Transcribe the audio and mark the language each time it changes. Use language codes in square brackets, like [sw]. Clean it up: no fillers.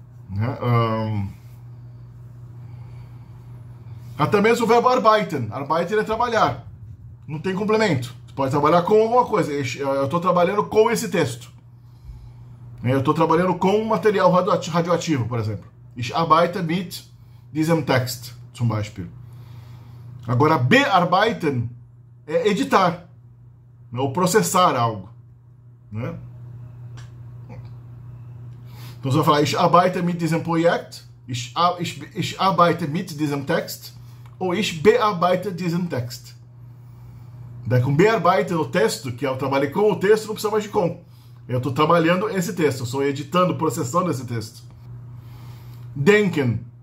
[pt] Né? Até mesmo o verbo arbeiten. Arbeiten é trabalhar. Não tem complemento. Você pode trabalhar com alguma coisa. Eu estou trabalhando com esse texto. Eu estou trabalhando com material radioativo, por exemplo. [de] Ich arbeite mit diesem Text, zum Beispiel. [pt] Agora, bearbeiten é editar, ou processar algo. Né? Então você vai falar, [de] ich arbeite mit diesem Projekt, ich arbeite mit diesem Text, [pt] ou [de] ich bearbeite diesen Text. [pt] Daí com bearbeiten no texto, que eu trabalhei com o texto, não precisa mais de com. Eu estou trabalhando esse texto, eu estou editando, processando esse texto. Denken.